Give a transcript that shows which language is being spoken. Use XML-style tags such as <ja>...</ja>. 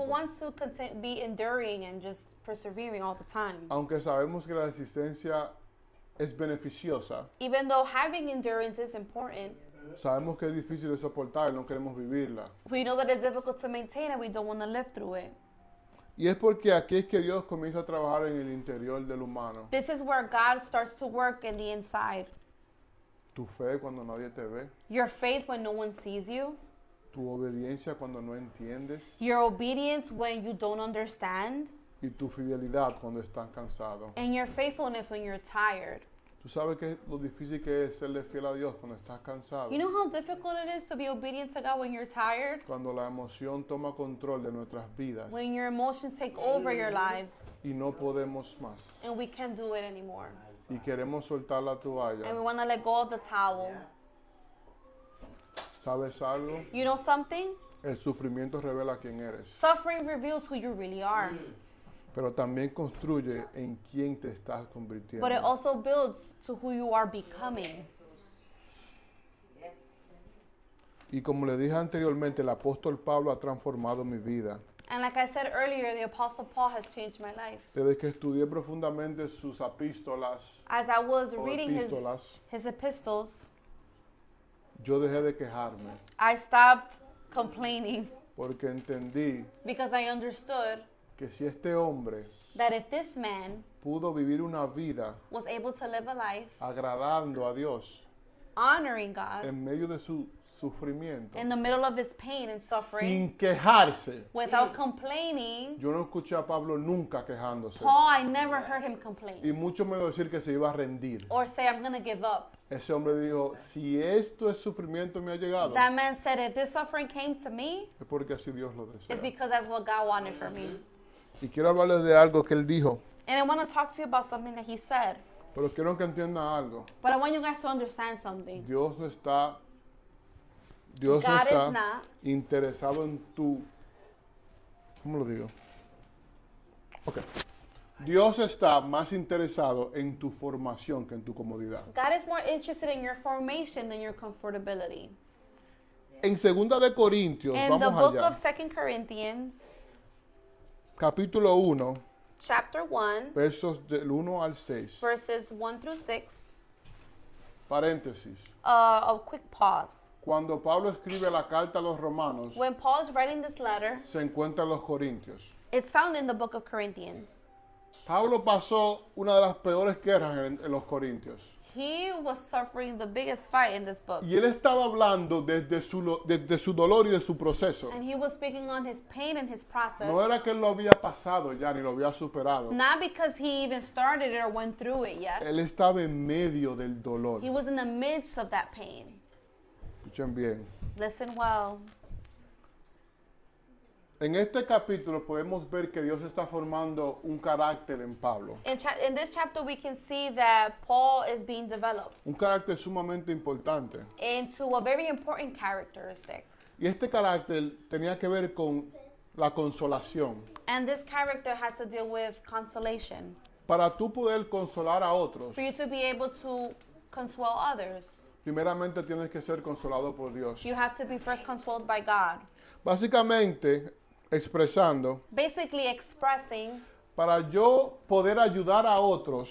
<en>who wants to be enduring and just persevering all the time?</en> <es>Aunque sabemos que la resistencia es beneficiosa,</es> <en>Even though having endurance is important,</en> <es>sabemos que es difícil de soportar y no queremos vivirla.</es> <en>we know that it's difficult to maintain and we don't want to live through it.</en> <es>Y es porque aquí es que Dios comienza a trabajar en el interior del humano.</es> <en>This is where God starts to work in the inside.</en> <es>Tu fe cuando nadie te ve,</es> <en>Your faith when no one sees you,</en> <es>tu obediencia cuando no entiendes</es> <en>your obedience when you don't understand,</en> <es>y tu fidelidad cuando estás cansado.</es> <en>and your faithfulness when you're tired.</en> <es>Tú sabes que lo difícil que es serle fiel a Dios cuando estás cansado.</es> <en>You know how difficult it is to be obedient to God when you're tired?</en> <es>Cuando la emoción toma control de nuestras vidas</es> <en>When your emotions take over your lives</en> <es>y no podemos más.</es> <en>and we can't do it anymore.</en> <es>Y queremos soltar la</es> <en>And</en> <es>toalla.</es> <en>we want to let go of the towel.</en> <es>¿Sabes algo?</es> <en>You know something?</en> <es>El sufrimiento revela quién eres,</es> <en>Suffering reveals who you really are.</en> <es>pero también construye en quién te estás convirtiendo.</es> <en>But it also builds to who you are becoming.</en> <es>Y como le dije anteriormente, el apóstol Pablo ha transformado mi vida.</es> <en>And like I said earlier, the Apostle Paul has changed my life.</en> <es>Desde que estudié profundamente sus epístolas,</es> <en>As I was</en> <es>o</es> <en>reading</en> <es>epístolas,</es> <en>his epistles,</en> <es>yo dejé de quejarme</es> <en>I stopped complaining</en> <es>porque entendí</es> <en>because I understood</en> <es>que si este hombre</es> <en>that if this man</en> <es>pudo vivir una vida</es> <en>was able to live a life</en> <es>agradando a Dios</es> <en>honoring God</en> <es>en medio de su sufrimiento,</es> <en>in the middle of his pain and suffering</en> <es>sin quejarse.</es> <en>without complaining,</en> <es>Yo no escuché a Pablo nunca quejándose.</es> <en>Paul, I never heard him</en> <es>Y</es> <en>complain</en> <es>mucho menos decir que se iba a rendir.</es> <en>or say, I'm going to give up.</en> <es>Ese hombre dijo, si esto es sufrimiento me ha llegado,</es> <en>That man said, if this suffering came to me,</en> <es>es porque así Dios lo desea.</es> <en>it's because that's what God wanted for me.</en> <es>Y quiero hablarles de algo que él dijo.</es> <en>And I want to talk to you about something that he said.</en> <es>Pero quiero que entiendan algo.</es> <en>But I want you guys to understand something.</en> <es>Dios no está</es> <en>God is not</en> <es>interesado en tu... ¿Cómo lo digo? Ok. Dios está más interesado en tu formación que en tu comodidad.</es> <en>God is more interested in your formation than your comfortability.</en> <es>En 2 de Corintios,</es> <en>In the</en> <es>vamos</es> <en>book</en> <es>allá,</es> <en>of 2 Corinthians,</en> <es>capítulo 1,</es> <en>chapter 1,</en> <es>versos del 1 al 6.</es> <en>verses 1 through 6,</en> <es>Paréntesis.</es> <en>a quick pause.</en> <es>Cuando Pablo escribe la carta a los romanos,</es> <en>When Paul is writing this letter,</en> <es>se encuentra en los Corintios.</es> <en>it's found in the book of Corinthians.</en> <es>Pablo pasó una de las peores guerras en los Corintios.</es> <en>He was suffering the biggest fight in this book.</en> <es>Y él estaba hablando desde su dolor y de su proceso.</es> <en>And he was speaking on his pain and his process.</en> <es>No era que él lo había pasado ya, ni lo había superado.</es> <en>Not because he even started it or went through it yet.</en> <es>Él estaba en medio del dolor.</es> <en>He was in the midst of that pain.</en> <es>Escuchen bien.</es> <en>Listen well.</en> <es>En este capítulo podemos ver que Dios está formando un carácter en Pablo.</es> <en>In this chapter, we can see that Paul is being developed</en> <es>Un carácter sumamente importante.</es> <en>into a very important characteristic.</en> <es>Y este carácter tenía que ver con la consolación.</es> <en>And this character had to deal with consolation.</en> <es>Para tú poder consolar a otros,</es> <en>For you to be able to console others,</en> <es>primeramente tienes que ser consolado por Dios.</es> <en>you have to be first consoled by God.</en> <es>Básicamente, expresando,</es> <en>Basically expressing</en> <es>para yo poder ayudar a otros</es>